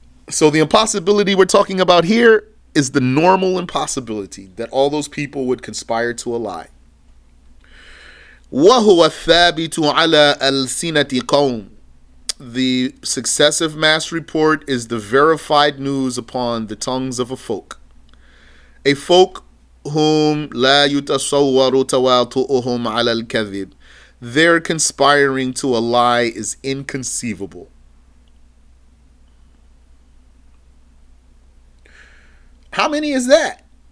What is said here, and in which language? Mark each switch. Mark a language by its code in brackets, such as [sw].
[en] So the impossibility we're talking about here is the normal impossibility that all those people would conspire to a lie. [ar] وَهُوَ الثَّابِتُ عَلَى أَلْسِنَةِ قَوْمٍ. [en] The successive mass report is the verified news upon the tongues of a folk. A folk whom [ar] لَا يُتَصَوَّرُ تَوَاطُؤُهُمْ عَلَى الْكَذِبِ. [en] Their conspiring to a lie is inconceivable. How many is that?